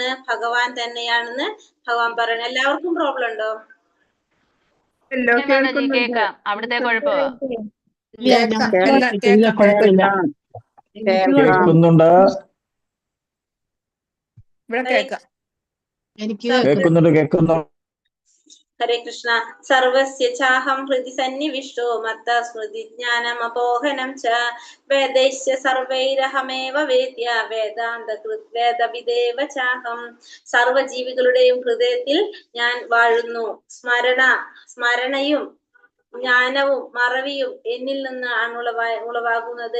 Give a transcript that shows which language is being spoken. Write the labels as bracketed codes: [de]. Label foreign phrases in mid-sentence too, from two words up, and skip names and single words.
[ml] ഭഗവാൻ തന്നെയാണെന്ന് ഭഗവാൻ പറയണം. എല്ലാവർക്കും പ്രോബ്ലം ഉണ്ടോ? കേക്കാം. അവിടുത്തെ കുഴപ്പമോ? കേൾക്കുന്നുണ്ട്. കേൾക്കുന്നുണ്ട്. [sa] ഹരേ കൃഷ്ണ. സർവസ്യ ചാഹം ഹൃദി സന്നിവിഷ്ടോ മത്ത സ്മൃതി ജ്ഞാനമപോഹനം ച വേദൈശ്ച സർവൈരഹമേവ വേദ്യ വേദാന്ത വേദവിദേവ ചാഹം. [ml] സർവജീവികളുടെയും ഹൃദയത്തിൽ ഞാൻ വാഴുന്നു. സ്മരണയും ജ്ഞാനവും മറവിയും എന്നിൽ നിന്നാണ് ഉളവാകുന്നത്.